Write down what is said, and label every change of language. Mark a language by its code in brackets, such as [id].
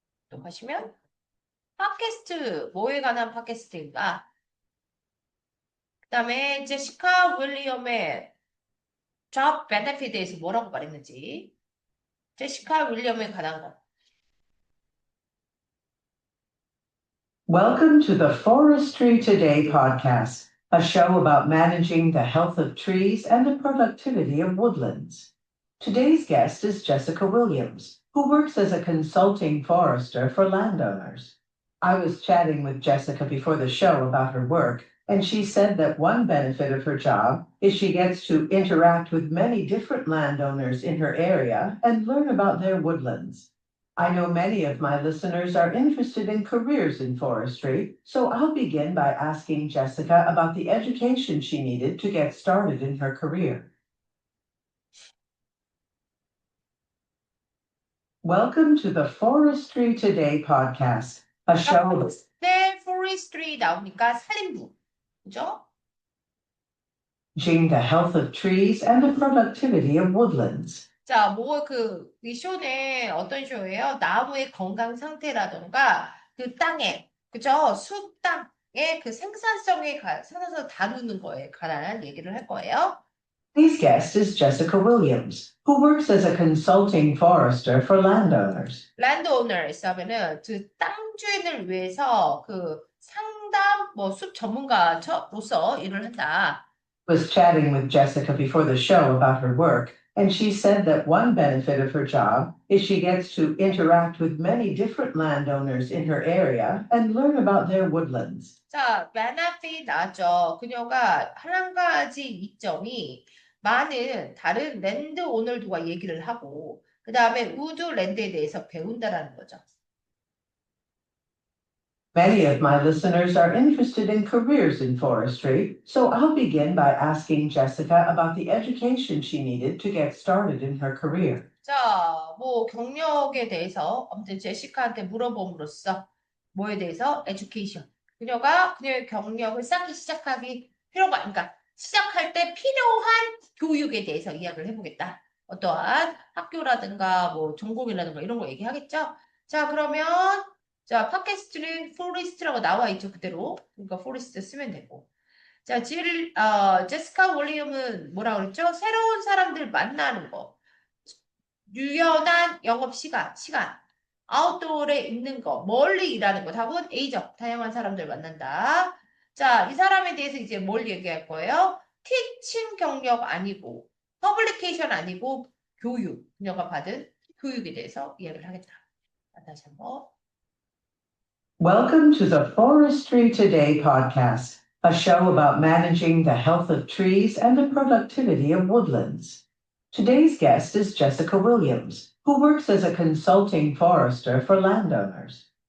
[ko] 또 보시면 팟캐스트, 뭐에 관한 팟캐스트인가? 그 다음에 제시카 윌리엄의 job benefit에 대해서 뭐라고 말했는지. 제시카 윌리엄에 관한 거. [en] Welcome to the Forestry Today podcast, a show about managing the health of trees and the productivity of woodlands. Today's guest is Jessica Williams, who works as a consulting forester for landowners. I was chatting with Jessica before the show about her work, and she said that one benefit of her job is she gets to interact with many different landowners in her area and learn about their woodlands. I know many of my listeners are interested in careers in forestry, so I'll begin by asking Jessica about the education she needed to get started in her career. Welcome to the Forestry Today podcast, a show. [ko] 네, forestry 나오니까 산림부. 그죠? [en] Managing the health of trees and the productivity of woodlands. [ko] 자, 이 쇼는 어떤 쇼예요? 나무의 건강 상태라던가, 그 땅에, 그죠? 숲 땅의 그 생산성에 관해서 다루는 거에 관한 얘기를 할 거예요. [en] Today's guest is Jessica Williams, who works as a consulting forester for landowners. [ko] landowners 하면은 그 땅 주인을 위해서 그 상담, 숲 전문가로서 일을 한다. [en] Was chatting with Jessica before the show about her work, and she said that one benefit of her job is she gets to interact with many different landowners in her area and learn about their woodlands. [ko] 자, benefit 나왔죠. 그녀가 한 가지 이점이 많은 다른 랜드 오너들과 얘기를 하고 그 다음에 우드랜드에 대해서 배운다라는 거죠. [en] Many of my listeners are interested in careers in forestry, so I'll begin by asking Jessica about the education she needed to get started in her career. [ko] 자, 경력에 대해서 아무튼 제시카한테 물어봄으로써 뭐에 대해서? [en] education. [ko] 그녀가 그녀의 경력을 쌓기 그러니까 시작할 때 필요한 교육에 대해서 이야기를 해보겠다. 어떠한 학교라든가 전공이라든가 이런 거 얘기하겠죠? 자, 그러면 자, 팟캐스트는 포레스트라고 나와 있죠, 그대로. 그러니까 포레스트 쓰면 되고. 자, 제시카 윌리엄은 뭐라 그랬죠? 새로운 사람들 만나는 거. 유연한 영업 시간. 아웃도어에 있는 거. 멀리 일하는 거. 답은 A죠. 다양한 사람들 만난다. 자, 이 사람에 대해서 이제 뭘 얘기할 거예요? 티칭 경력 아니고, 퍼블리케이션 아니고, 교육. 그녀가 받은 교육에 대해서 이야기를 하겠다. 다시 한번. [en] Welcome to the Forestry Today podcast, a show about managing the health of trees and the productivity of woodlands. Today's guest is Jessica Williams, who works as a consulting forester for landowners.